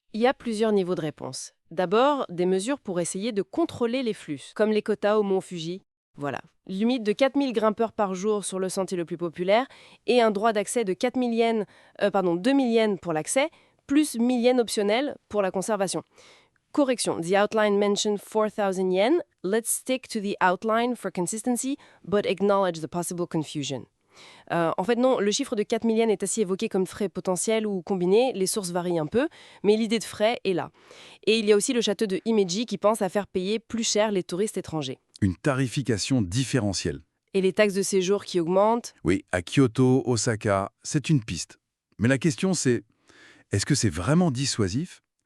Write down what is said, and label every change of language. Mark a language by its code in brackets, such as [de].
[fr] Il y a plusieurs niveaux de réponse. D'abord, des mesures pour essayer de contrôler les flux, comme les quotas au mont Fuji. Voilà. Limite de 4000 grimpeurs par jour sur le sentier le plus populaire et un droit d'accès de 2000 yens pour l'accès, plus 1000 yens optionnels pour la conservation. [en] Correction, the outline mentioned 4000 yen. Let's stick to the outline for consistency, but acknowledge the possible confusion. [fr] En fait, non, le chiffre de 4000 yens est ainsi évoqué comme frais potentiels ou combinés. Les sources varient un peu, mais l'idée de frais est là. Et il y a aussi le château de Himeji qui pense à faire payer plus cher les touristes étrangers. Une tarification différentielle. Et les taxes de séjour qui augmentent. Oui, à Kyoto, Osaka, c'est une piste. Mais la question c'est, est-ce que c'est vraiment dissuasif?